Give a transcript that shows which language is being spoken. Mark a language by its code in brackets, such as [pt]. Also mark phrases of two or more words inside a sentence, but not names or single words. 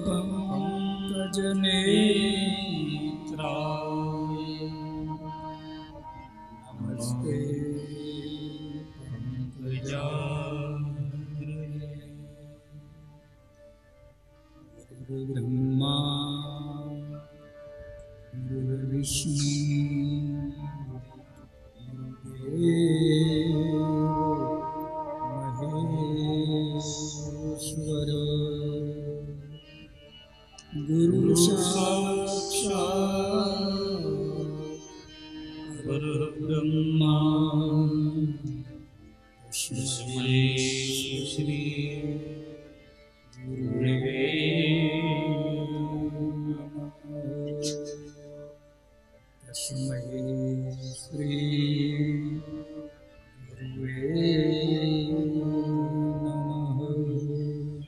[sa] पंकजनेत्राय नमस्ते पंकजाग्रणे गुरुर्ब्रह्मा गुरुर्विष्णु गुरुदेवो महेश्वर गुरु साक्षात् परब्रह्मा तस्मै श्री गुरवे नमः. तस्मै श्री गुरवे नमः.